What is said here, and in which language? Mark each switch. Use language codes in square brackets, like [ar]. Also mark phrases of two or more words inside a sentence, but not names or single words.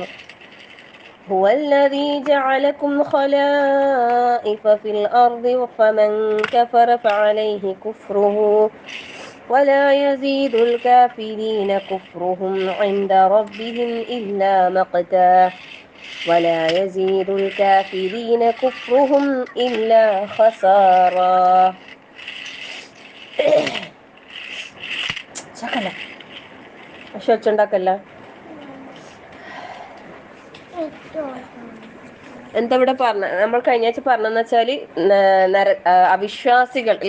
[ar] هو الذي جعلكم خلائف في الأرض فمن كفر فعليه كفره ولا يزيد الكافرين كفرهم عند ربهم إلا مقتا ولا يزيد الكافرين كفرهم إلا خسارا. [ml] എന്താ ഇവിടെ പറഞ്ഞ നമ്മൾ കഴിഞ്ഞ ആഴ്ച പറഞ്ഞെന്ന് വെച്ചാൽ അവിശ്വാസികൾ അല്ലെ.